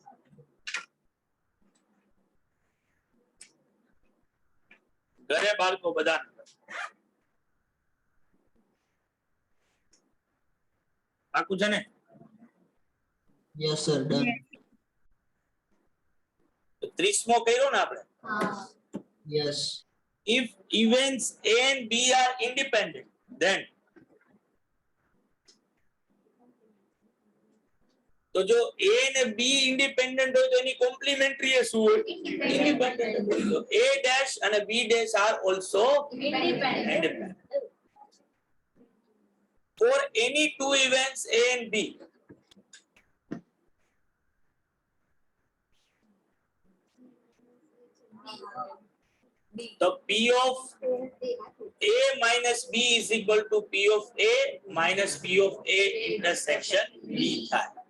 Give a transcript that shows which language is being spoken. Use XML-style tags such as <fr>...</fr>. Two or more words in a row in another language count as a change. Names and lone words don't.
<gu>ઘરે બાળકો બધા આખું છે ને</gu> <en>Yes, sir. Done.</en> <gu>30મો કર્યો ને આપણે</gu> <en>Yes. if events A and B are independent then</en> <gu>તો જો A અને B ઇન્ડિપેન્ડન્ટ હોય તો એની કોમ્પ્લિમેન્ટરી એ શું હોય ઇન્ડિપેન્ડન્ટ હોય તો A dash અને B dash</gu> <en>are also independent for any two events A and B. So P of A minus B is equal to P of A minus P of A intersection B થાય.</en>